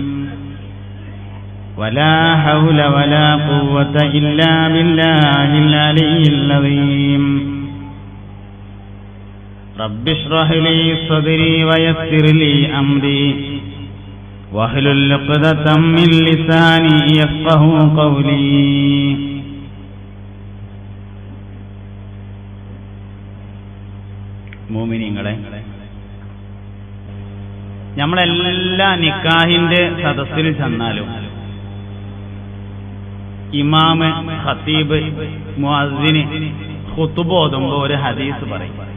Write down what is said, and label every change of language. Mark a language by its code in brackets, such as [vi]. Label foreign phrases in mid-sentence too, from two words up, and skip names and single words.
[ar] ولا حول ولا قوة إلا بالله العلي العظيم. رب اشرح لي صدري ويسر لي أمري واحلل عقدة من لساني يفقهوا قولي. [ml] മോമിനീങ്ങളെ, നമ്മളെല്ലാ നിക്കാഹിന്റെ സദസ്സിൽ ചെന്നാലും ഇമാമ്, ഖത്തീബ്, മുഅദ്ദിന് ഖുതുബ ഓതുമ്പോൾ ഒരു ഹദീസ് പറയും.